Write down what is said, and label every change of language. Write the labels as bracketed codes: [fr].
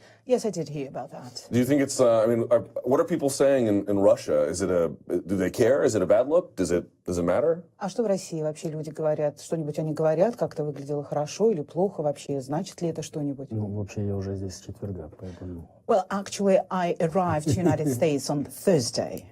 [en] Yes, I did hear about that. Do you think it's, what are people saying in Russia? Do they care? Is it a bad look? Does it matter? [ru] А что в России вообще люди говорят? Что-нибудь они говорят? Как-то выглядело хорошо или плохо вообще? Значит ли это что-нибудь? Ну, вообще, я уже здесь с четверга, поэтому... [en] Well, actually, I arrived to United States on Thursday.